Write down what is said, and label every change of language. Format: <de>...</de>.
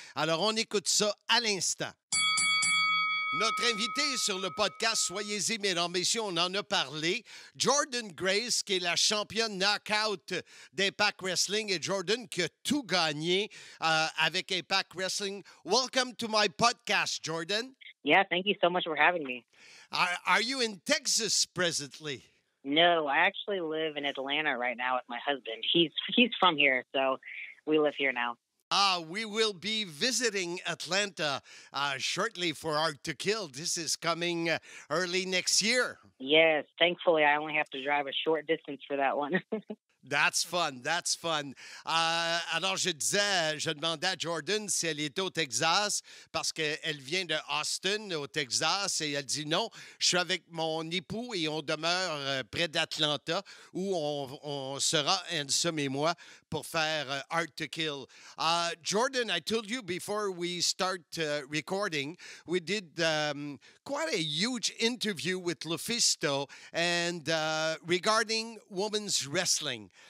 <fr>Alors, on écoute ça à l'instant. Notre invité sur le podcast, soyez-y, mesdames, messieurs, on en a parlé. Jordynne Grace, qui est la championne knockout d'Impact Wrestling, et Jordynne qui a tout gagné avec Impact Wrestling.</fr> <en>Welcome to my podcast, Jordynne. Yeah, thank you so much for having me. Are you in Texas presently? No, I actually live in Atlanta right now with my husband. He's from here, so we live here now. We will be visiting Atlanta shortly for Art to Kill. This is coming early next year. Yes, thankfully I only have to drive a short distance for that one. That's fun, that's fun.</en> <fr>Alors, je demandais à Jordynne si elle était au Texas parce qu'elle vient de Austin, au Texas, et elle dit non, je suis avec mon époux et on demeure près d'Atlanta où on sera, Ansem et moi, pour faire Art to Kill.</fr> <en>Jordynne, I told you before we start recording, we did quite a huge interview with Lufisto and regarding women's wrestling.</en>